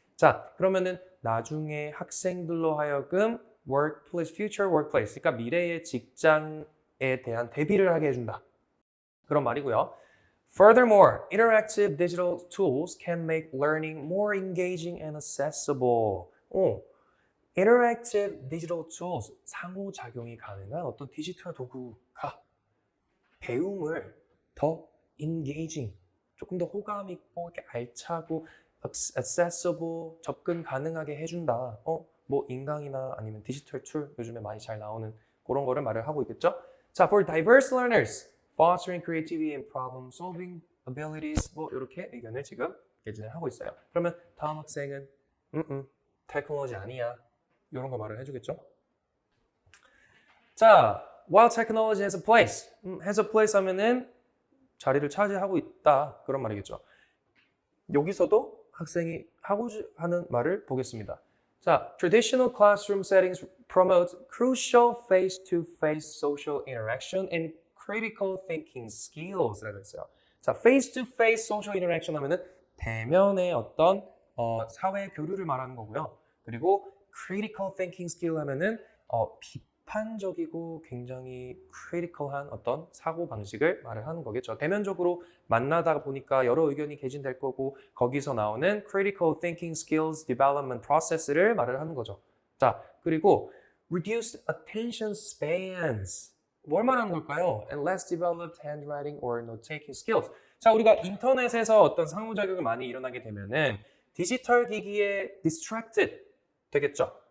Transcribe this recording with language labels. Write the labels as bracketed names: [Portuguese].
[Korean] 자, 그러면은 나중에 학생들로 하여금 workplace, future workplace, 그러니까 미래의 직장에 대한 대비를 하게 해준다. 그런 말이고요. [English] Furthermore, interactive digital tools can make learning more engaging and accessible. [Korean] Interactive digital tools, 상호작용이 가능한 어떤 디지털 도구가 배움을 더 engaging, 조금 더 호감 있고 이렇게 알차고 accessible, 접근 가능하게 해준다. 뭐 인강이나 아니면 디지털 툴 요즘에 많이 잘 나오는 그런 거를 말을 하고 있겠죠. [English] 자, for diverse learners, fostering creativity and problem solving abilities, [Korean] 뭐 이렇게 의견을 지금 개진을 하고 있어요. 그러면 다음 학생은 테크놀로지 아니야. 이런 거 말을 해주겠죠. [English] 자, while technology has a place, has a place [Korean] 하면은 자리를 차지하고 있다. 그런 말이겠죠. 여기서도 학생이 하고 하는 말을 보겠습니다. [English] 자, traditional classroom settings promote crucial face-to-face social interaction and critical thinking skills라고 했어요. [Korean] 자, [English] face-to-face social interaction [Korean] 하면은 대면의 어떤 사회 교류를 말하는 거고요. 그리고 [English] critical thinking skill [Korean] 하면은 비판적이고 굉장히 critical한 어떤 사고 방식을 말을 하는 거겠죠. 대면적으로 만나다 보니까 여러 의견이 개진될 거고 거기서 나오는 [English] critical thinking skills development process [Korean] 를 말을 하는 거죠. 자, 그리고 [English] reduced attention spans. [Korean] 뭘 말하는 걸까요? [English] And less developed handwriting or note-taking skills. [Korean] 자, 우리가 인터넷에서 어떤 상호작용이 많이 일어나게 되면은 디지털 기기에 distracted 되겠죠.